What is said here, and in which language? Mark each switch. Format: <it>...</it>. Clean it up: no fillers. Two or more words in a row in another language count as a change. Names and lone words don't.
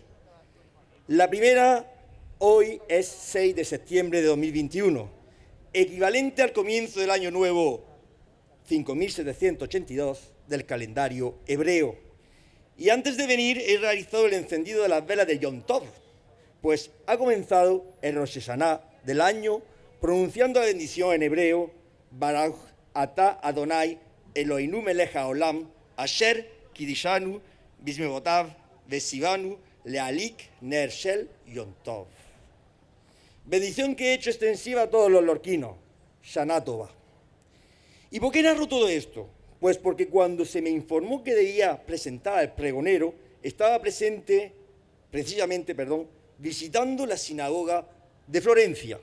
<es>La primera, hoy es 6 de septiembre de 2021, equivalente al comienzo del año nuevo 5782 del calendario hebreo. Y antes de venir he realizado el encendido de las velas de Yom Tov, pues ha comenzado el Rosh Hashanah del año pronunciando la bendición en hebreo</es> <he>ברוך אתה ה' אלהינו מלך העולם אשר קדשנו במצותיו וצונו להדליק נר של יום טוב.</he> <es>Bendición que he hecho extensiva a todos los lorquinos,</es> <he>שנה טובה.</he> <es>¿Y por qué narro todo esto? Pues porque cuando se me informó que debía presentar al pregonero, estaba precisamente, visitando la sinagoga de Florencia.</es>